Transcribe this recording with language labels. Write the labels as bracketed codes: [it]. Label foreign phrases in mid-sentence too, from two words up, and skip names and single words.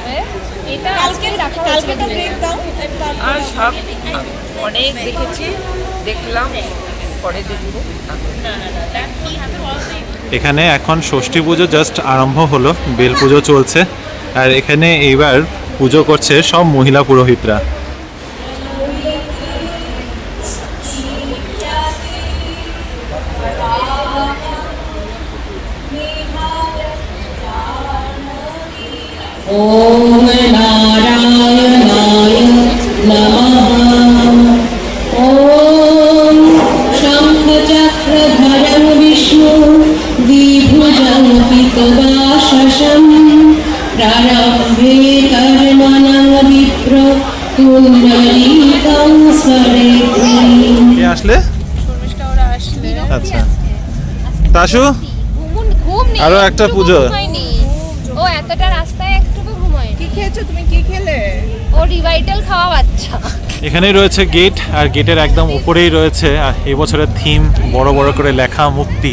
[bn] আর সব অনেক দেখেছি, দেখলাম, পরে দেখবো। এখানে এখন ষষ্ঠী পুজো জাস্ট আরম্ভ হলো, বেল পুজো চলছে, আর এখানে এইবার পুজো করছে সব মহিলা পুরোহিতরা। [sa] ओम नारायणाय नमः। ओम शंखचक्रधरं विष्णु द्विभुजं पितवाशसं प्रारम्भे कर्मणं विप्र कुण्डलीकं स्मरेत्। [bn] কে আসলে? আচ্ছা তাশু, আরো একটা পুজো। ও এতটা রাস্তায় একটুকু ঘুমায়। কি খেয়েছো তুমি? কি খেলে? ও রিভাইটাল খাওয়া বাচ্চা। এখানেই রয়েছে গেট, আর গেটের একদম উপরেই রয়েছে এই বছরের থিম, বড় বড় করে লেখা মুক্তি।